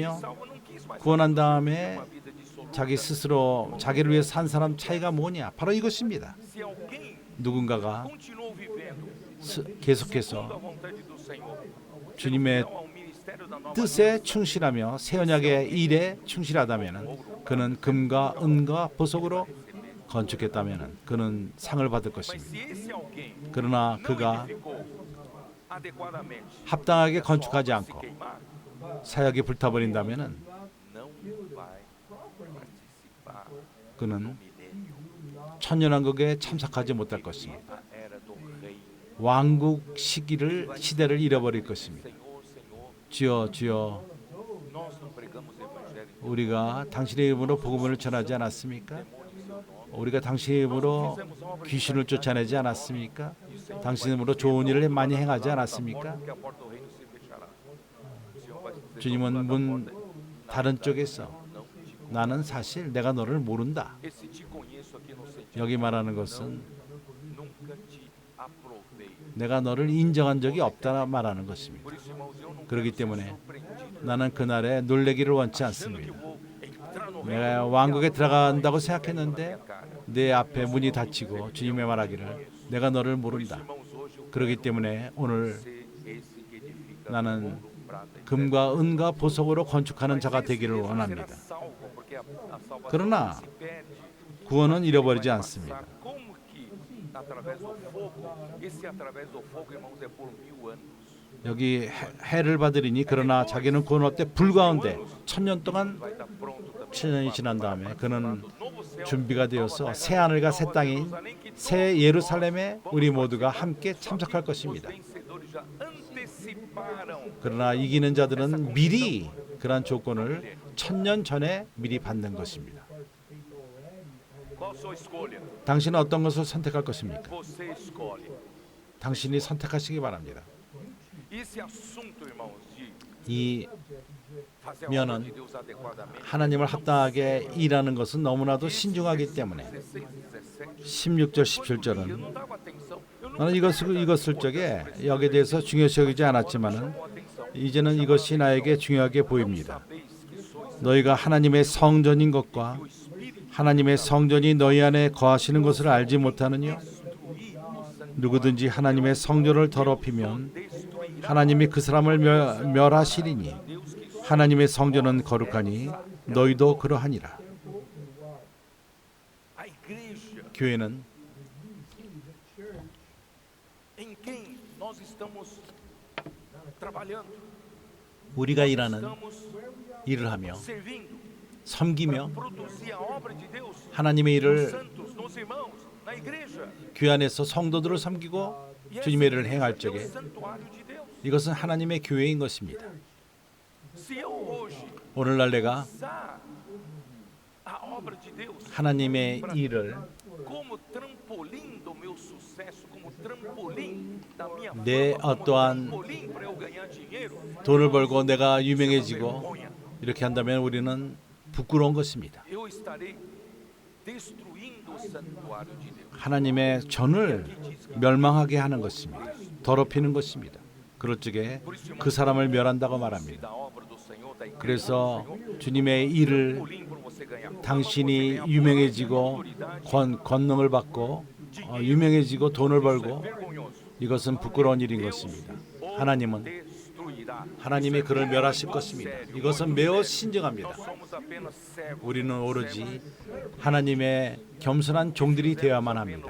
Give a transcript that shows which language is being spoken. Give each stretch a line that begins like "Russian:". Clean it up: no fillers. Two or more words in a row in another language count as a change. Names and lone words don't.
Portuguese: salvo não quis mais
Korean: 구원한 다음에
Portuguese: uma vida dissoluta.
Korean: 자기 스스로 자기를 위해 산 사람 차이가 뭐냐? 바로 이것입니다.
Portuguese: Se alguém
Korean: 누군가가
Portuguese: continuou vivendo
Korean: 계속해서
Portuguese: segundo a vontade do Senhor,
Korean: 주님의
Portuguese: ao ministério da nova
Korean: 뜻에 충실하며 새 언약의 일에 충실하다면 그는 금과 은과 보석으로 건축했다면 그는 상을 받을
Portuguese: Mas
Korean: 것입니다.
Portuguese: se esse alguém
Korean: 그러나
Portuguese: não
Korean: 그가
Portuguese: edificou adequadamente,
Korean: 합당하게
Portuguese: essa
Korean: 건축하지
Portuguese: obra se
Korean: 않고
Portuguese: queimar,
Korean: 사역이 불타버린다면
Portuguese: não vai participar
Korean: 그는
Portuguese: do milênio,
Korean: 천년왕국에 참석하지 못할 것입니다.
Portuguese: a era do rei.
Korean: 왕국 시대를 잃어버릴 것입니다.
Portuguese: Senhor, Senhor,
Korean: 주여 주여
Portuguese: nós não pregamos o evangelho em
Korean: 우리가 당신의 이름으로 복음을 전하지 않았습니까? 우리가 당신의 이름으로 귀신을 쫓아내지 않았습니까? 당신의 이름으로 좋은 일을 많이 행하지 않았습니까?
Portuguese: que a porta do reino se fechará. O Senhor vai dizer,
Korean: 주님은 문 다른 쪽에서 나는 사실 내가 너를 모른다.
Portuguese: esse te conheço aqui no sentido,
Korean: 여기 말하는 것은
Portuguese: nunca te aprovei.
Korean: 내가 너를 인정한 적이 없다 말하는 것입니다.
Portuguese: Por isso, irmãos, eu não
Korean: 그렇기
Portuguese: quero ser
Korean: 때문에
Portuguese: surpreendido
Korean: 나는 그날에 놀래기를 원치
Portuguese: achando que
Korean: 않습니다.
Portuguese: vou entrar no
Korean: 내가
Portuguese: reino
Korean: 왕국에 들어간다고 생각했는데 내 앞에 문이 닫히고 주님의 말하기를 내가 너를 모른다.
Portuguese: irmãos, hoje eu
Korean: 그렇기 때문에 오늘
Portuguese: ser esse que edifica
Korean: 나는
Portuguese: ouro, prata e
Korean: 금과 은과 보석으로 건축하는 자가 되기를
Portuguese: será
Korean: 원합니다.
Portuguese: salvo, porque a salvação
Korean: 그러나
Portuguese: se perde.
Korean: 구원은 잃어버리지
Portuguese: Vai
Korean: 않습니다.
Portuguese: passar como que através do fogo, esse através do fogo, irmãos, é por 1000 anos.
Korean: 여기 해를 받으리니 그러나 자기는 구원 얻되 불 가운데 1000년 동안
Portuguese: Vai estar pronto também.
Korean: 7년이 지난 다음에 그는
Portuguese: Novo céu,
Korean: 준비가 되어서 새 하늘과 새 땅인 새 예루살렘에 우리 모두가 함께 참석할
Portuguese: os
Korean: 것입니다.
Portuguese: vencedores já anteciparam.
Korean: 그러나 이기는 자들은 미리 그러한 조건을 1000년 전에 미리 받는 것입니다.
Portuguese: Qual a sua escolha?
Korean: 당신은 어떤 것을 선택할 것입니까?
Portuguese: Você escolhe.
Korean: 당신이 선택하시기 바랍니다.
Portuguese: Esse assunto, irmãos, de
Korean: 이
Portuguese: fazer a
Korean: 면은
Portuguese: obra de Deus adequadamente.
Korean: 하나님을 합당하게 일하는 것은 너무나도 신중하기 때문에
Portuguese: 16 e 17.
Korean: 16절
Portuguese: Eu
Korean: 17절은
Portuguese: não dava atenção. Eu não
Korean: 나는 이것을 적에 여기에 대해서 중요시 여기지 않았지만은 이제는 이것이 나에게 중요하게 보입니다. 너희가 하나님의 성전인 것과 하나님의 성전이 너희 안에 거하시는 것을 알지 못하느냐? 누구든지 하나님의 성전을 더럽히면 하나님이 그 사람을 멸하시리니 하나님의 성전은 거룩하니 너희도 그러하니라.
Portuguese: A igreja
Korean: 교회는
Portuguese: em quem nós estamos trabalhando,
Korean: 우리가 일하는
Portuguese: estamos
Korean: 일을 하며
Portuguese: servindo,
Korean: 섬기며
Portuguese: produzir a obra de Deus
Korean: 하나님의
Portuguese: nos
Korean: 일을
Portuguese: santos, nos irmãos, na igreja.
Korean: 교회 안에서 성도들을 섬기고
Portuguese: E essa
Korean: 주님의 일을
Portuguese: igreja
Korean: 행할
Portuguese: é o
Korean: 적에
Portuguese: santuário de Deus.
Korean: 이것은 하나님의 교회인 것입니다.
Portuguese: Se eu hoje
Korean: 오늘날 내가
Portuguese: usar a obra de Deus
Korean: 하나님의 일을
Portuguese: como trampolim do meu sucesso, como trampolim da minha
Korean: 내
Portuguese: fama, como
Korean: 어떠한
Portuguese: trampolim para eu ganhar dinheiro,
Korean: 돈을 벌고 내가 유명해지고
Portuguese: vergonha.
Korean: 이렇게 한다면 우리는 부끄러운 것입니다.
Portuguese: Eu estarei destruindo o santuário de Deus.
Korean: 하나님의 전을 멸망하게 하는 것입니다. 더럽히는 것입니다. 그럴 적에 그 사람을 멸한다고 말합니다.
Portuguese: Da obra do Senhor, da igreja
Korean: 그래서
Portuguese: do Senhor,
Korean: 주님의 일을
Portuguese: trampolim para você ganhar fama,
Korean: 당신이
Portuguese: para você ganhar
Korean: 유명해지고
Portuguese: autoridade.
Korean: 권능을 받고 유명해지고 돈을 벌고
Portuguese: Vergonhoso.
Korean: 이것은 부끄러운 일인 것입니다. 하나님은
Portuguese: Destruirá.
Korean: 하나님이 그를 멸하실 것입니다. 이것은 매우 신중합니다.
Portuguese: Nós somos apenas servos.
Korean: 우리는 오로지 하나님의 겸손한 종들이 되어야만 합니다.